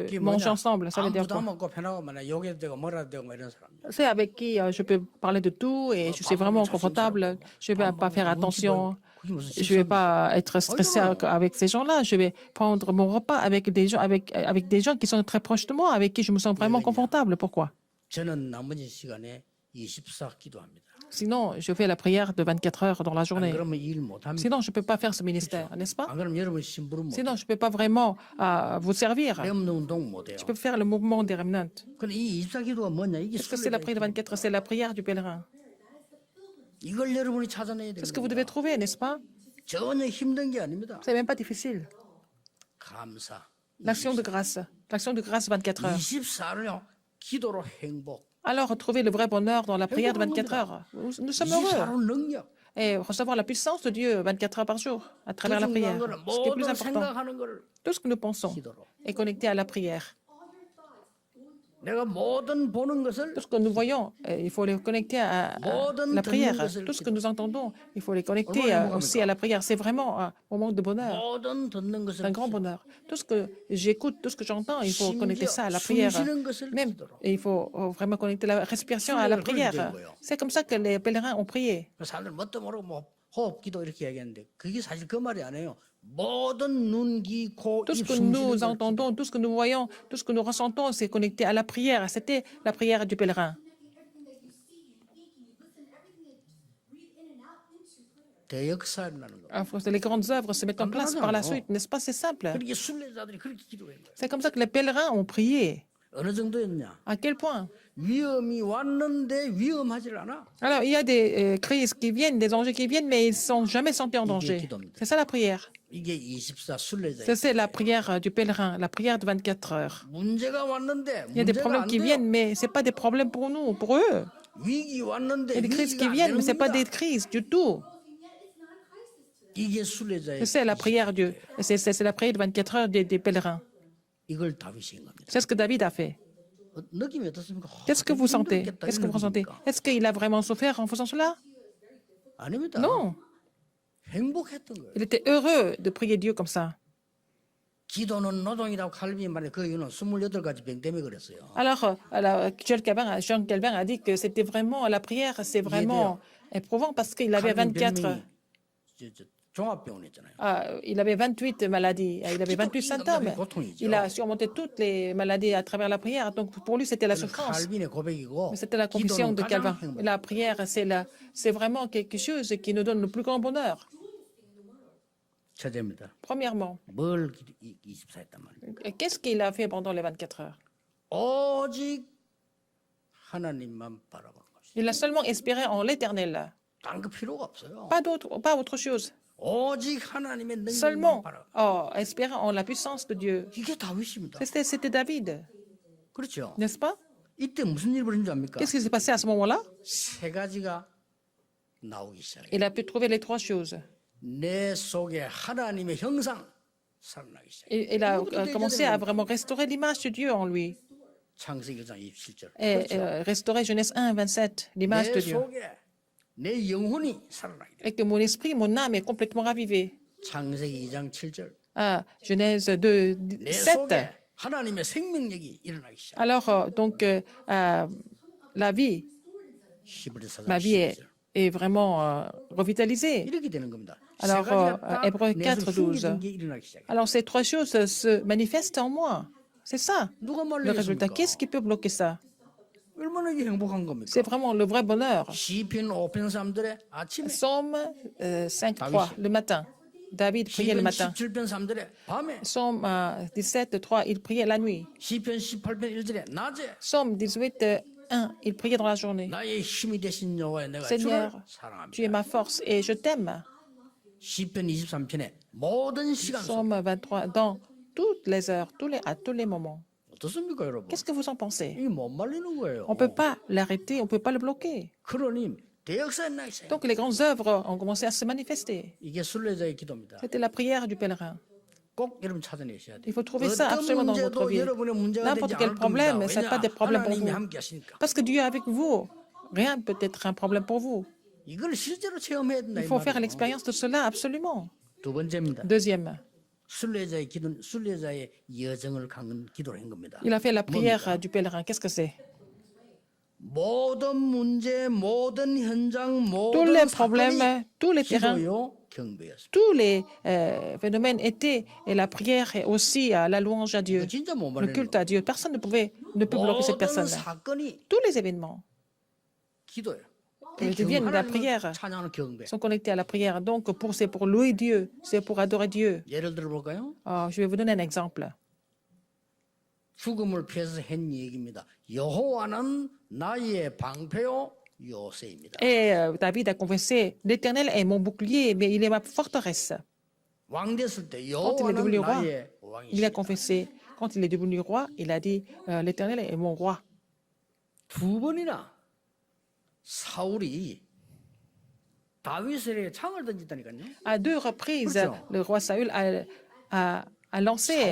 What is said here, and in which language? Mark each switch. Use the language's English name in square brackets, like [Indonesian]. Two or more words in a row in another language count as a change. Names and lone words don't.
[Korean] 그게 [French] manger [Korean] 뭐냐? [French] ensemble. Ça veut [Korean] 아무 [French] dire [Korean] 부담 [French] quoi? [Korean] 없고 편하고 만약 욕해도 되고 뭐라도 되고 뭐 이런 사람. [French] C'est avec qui je peux parler de tout et je suis vraiment confortable. Je ne vais pas faire attention. [Korean] 그게 무슨 [French] Je ne vais [Korean] 식사입니까? [French] pas être stressé avec ces gens-là. Je vais prendre mon repas avec des gens, avec des gens qui sont très proches de moi, avec qui je me sens vraiment confortable. Pourquoi? [Korean] 저는 나머지 시간에 24 기도합니다. [French] Sinon, je fais la prière de 24 heures dans la [Korean] 안 [French] journée. [Korean] 그러면 일 못합니다. [French] Sinon, je ne peux pas faire ce ministère, n'est-ce pas? [Korean] 안 그러면 여러분 심부름 못. [French] Sinon, je ne peux pas vraiment vous servir. [Korean] 렘 운동 못 해요. [French] Je peux faire le mouvement des remnants. [Korean] 근데 이 24 기도가 뭐냐? 이게 [French] Qu'est-ce que c'est la prière de 24 heures? C'est la prière du pèlerin. [Korean] 이걸 여러분이 찾아내야 [French] C'est ce [Korean] 돼요. [French] que vous devez trouver, n'est-ce pas? [Korean] 전혀 힘든 게 아닙니다. [French] C'est même pas difficile. [Korean] 감사. [French] L'action de grâce. L'action de grâce 24 heures. [Korean] 24를요. 기도로 행복. [French] Alors, retrouver le vrai bonheur dans la prière de 24 heures. Nous sommes heureux. [Korean] 24로 능력. [French] Et recevoir la puissance de Dieu 24 heures par jour à [Korean] 더 [French] travers la [Korean] 중요한 [French] prière. [Korean] 거는 [French] Ce qui est plus [Korean] 모든 [French] important, [Korean] 생각하는 거를 [French] tout ce que nous pensons [Korean] 기도로. [French] est connecté à la prière. [Korean] 내가 모든 보는 것을 [French] Tout ce que nous voyons, il faut les connecter à la prière. Tout ce que nous entendons, il faut les connecter aussi à la prière. C'est vraiment un moment de bonheur, [Korean] 모든 듣는 것을 [French] un grand bonheur. Tout ce que j'écoute, tout ce que j'entends, il faut connecter ça à la prière. [Korean] 숨쉬는 것을 [French] Même, [Korean] 기도로. [French] et il faut vraiment connecter la respiration à la prière. C'est comme ça que les pèlerins ont prié. [Korean] 사람들 뭣도 모르고 뭐 호흡 기도 이렇게 얘기하는데 그게 사실 그 말이 아니에요. 모든 눈, 귀, 코, [French] Tout ce [Korean] 입 [French] que [Korean] 숨쉬는 [French] nous [Korean] 걸 [French] entendons, tout ce que nous voyons, tout ce que nous ressentons, c'est connecté à la prière. C'était la prière du pèlerin. [Korean] 대역사라는 거. [French] Alors, les grandes œuvres se mettent en place par la suite, n'est-ce pas? C'est simple. [Korean] 그렇게 순례자들이 그렇게 기도한 거예요. [French] C'est comme ça que les pèlerins ont prié. [Korean] 어느 정도였냐? [French] À quel point? [Korean] 위험이 왔는데 위험하질 않아. [French] Alors, il y a des crises qui viennent, des dangers qui viennent, mais ils ne sont jamais sentis en danger. C'est ça la prière. [Korean] 이게 24 순례자. [French] C'est la prière du pèlerin, la prière de 24 heures. [Korean] 문제가 왔는데 [French] Il y a des [Korean] 문제가 [French] problèmes [Korean] 안 [French] qui [Korean] 돼요. [French] viennent, mais ce n'est pas des problèmes pour nous, pour eux. [Korean] 위기 왔는데 [French] Il y a des crises qui [Korean] 위기가 안 [French] viennent, mais [Korean] 되는 [French] ce n'est pas des [Korean] 겁니다. [French] crises du tout. [Korean] 이게 순례자의 [French] C'est la prière Dieu. C'est la prière de 24 heures des pèlerins. [Korean] 이걸 다윗이 한 겁니다. [French] C'est ce que David a fait. [Korean] 느낌이 어떻습니까? [French] Qu'est-ce que vous sentez? [Korean] 힘들겠다, [French] Qu'est-ce que [Korean] 이런 [French] vous ressentez? [Korean] 느낌입니까? [French] Est-ce qu'il a vraiment souffert en faisant cela? [Korean] 아닙니다. [French] Non. [Korean] 행복했던 거예요. [French] Il était heureux de prier Dieu comme ça. [Korean] 기도는 노동이라고 칼빈이 말해 그 이유는 28가지 병 때문에 그랬어요. [French] Alors, Jean Calvin a dit que c'était vraiment, la prière, c'est vraiment éprouvant parce qu'il avait [Korean] 칼빈 24, 병명이 저 종합병원 있잖아요. [French] il avait 28 maladies, il avait 28 symptômes. [Korean] 고통이죠. [French] Il a surmonté toutes les maladies à travers la prière. Donc, pour lui, c'était la souffrance. [Korean] 칼빈의 고백이고 [French] Mais c'était la confession [Korean] 기도는 [French] de [Korean] 가장 [French] Calvin. [Korean] 행복. [French] La prière, c'est vraiment quelque chose qui nous donne le plus grand bonheur. [Korean] 첫째입니다. [French] Premièrement, [Korean] 뭘 24 했단 말이에요. [French] qu'est-ce qu'il a fait pendant les 24 heures? [Korean] 오직 하나님만 바라본 것이. [French] Il a seulement espéré en l'éternel. [Korean] 딴 거 필요가 없어요. [French] Pas autre chose. [Korean] 오직 하나님의 능력만 [French] Seulement [Korean] 바라. [French] espérer en la puissance de Dieu. [Korean] 이게 다윗입니다. [French] C'était David, [Korean] 그렇죠. [French] n'est-ce pas? [Korean] 이때 무슨 일이 벌어진 줄 압니까? [French] Qu'est-ce qui s'est passé à ce moment-là? [Korean] 세 가지가 나오기 시작해요. [French] Il a pu trouver les trois choses. [Korean] 내 속에 하나님의 형상 살아나기 시작해요. [French] Il a commencé à vraiment restaurer l'image de Dieu en lui. [Korean] 창세기 1장 27절. [French] Et restaurer Genèse 1, 27, l'image de [Korean] 내 [French] Dieu. [Korean] 속에 내 영혼이 살아나게 돼. [French] Et que mon esprit, mon âme est complètement ravivée. [Korean] 창세기 2장 7절. [French] Genèse 2, [Korean] 내 [French] 7. [Korean] 속에 하나님의 생명력이 일어나기 시작. [French] Alors, la vie, [Korean] 히브리서 4장 [French] ma vie [Korean] 12절. [French] est vraiment revitalisée. [Korean] 이렇게 되는 겁니다. [French] Alors, [Korean] 세 가지가 딱 [French] Hébreux [Korean] 내 [French] 4, [Korean] 속에 [French] 12. [Korean] 숨겨진 게 일어나기 시작해요. [French] Alors, ces trois choses se manifestent en moi. C'est ça, [Korean] 누가 [French] le résultat. [Korean] 말리겠습니까? [French] Qu'est-ce qui peut bloquer ça? [Korean] 얼마나 이게 행복한 겁니까? [French] C'est vraiment le vrai bonheur. [Korean] 시편 5편 3절에 아침에 [French] Psaume 5, 3, le matin. David priait le [Korean] 시편 [French] matin. [Korean] 17편 3절에 밤에 [French] Psaume 17, 3, il priait la nuit. [Korean] 시편 18편 1절에 낮에 [French] Psaume 18, 1, il priait dans la journée. [Korean] 나의 힘이 되신 여호와여 내가 [French] Seigneur, [Korean] 주를 [French] tu es [Korean] 사랑합니다. [French] ma force et je t'aime. [Korean] 시편 23편에 모든 시간 속 [French] Psaume 23, dans toutes les heures, à tous les moments. [Korean] 어떻습니까 여러분? [French] Qu'est-ce que vous en pensez? [Korean] 이게 못 말리는 거예요. [French] On ne peut pas l'arrêter, on ne peut pas le bloquer. [Korean] 그러니 대역사의 나이세. [French] Donc les grandes œuvres ont commencé à se manifester. [Korean] 이게 순례자의 기도입니다. [French] C'était la prière du pèlerin. [Korean] 꼭 여러분 찾아내셔야 돼요. [French] Il faut trouver ça [Korean] 어떤 [French] absolument dans votre [Korean] 문제도 [French] vie. [Korean] 여러분의 문제가 [French] N'importe [Korean] 되지 [French] quel [Korean] 않을 [French] problème, [Korean] 겁니다. [French] ce n'est pas des problèmes pour [Korean] 하나님이 [French] vous. [Korean] 함께 하시니까. [French] Parce que Dieu est avec vous. Rien ne peut être un problème pour vous. [Korean] 이걸 실제로 체험해야 된다. [French] Il [Korean] 이 [French] faut faire [Korean] 말이에요. [French] l'expérience de cela absolument. [Korean] 두 번째입니다. [French] Deuxième, [Korean] 순례자의 기도는 순례자의 여정을 강한 기도를 한 겁니다. [French] il a fait la prière du pèlerin. Qu'est-ce que c'est? [Korean] 모든 문제, 모든 현장, [French] Tous les [Korean] 모든 [French] problèmes, [Korean] 사건이 [French] tous les terrains, [Korean] 기도요 경배였습니다. [French] tous les phénomènes étaient, et la prière et aussi la louange à Dieu, [Korean] 이거 진짜 못 [French] le [Korean] 말리는 [French] culte [Korean] 거. [French] à Dieu. Personne ne peut bloquer cette [Korean] 모든 [French] personne. [Korean] 사건이 [French] Tous les événements [Korean] 기도예요. [French] Ils deviennent de la [Korean] 하나님을 [French] prière, [Korean] 찬양하는 경배. [French] sont connectés à la prière. Donc, c'est pour louer Dieu, c'est pour adorer Dieu. [Korean] 예를 들어 볼까요? [French] Je vais vous donner un exemple. [Korean] 죽음을 피해서 한 얘기입니다. 여호와는 나의 방패요 요새입니다. [French] Et David a confessé, l'Éternel est mon bouclier, mais il est ma forteresse. [Korean] 왕 됐을 때 [French] Quand il est [Korean] 여호와는 [French] devenu roi, [Korean] 나의 [French] il a [Korean] 왕이시다. [French] confessé, quand il est devenu roi, il a dit, l'Éternel est mon roi. [Korean] 두 번이나 사울이 다윗에게 창을 던졌다니까요. [French] À deux reprises, [Korean] 그렇죠. [French] le roi Saül a lancé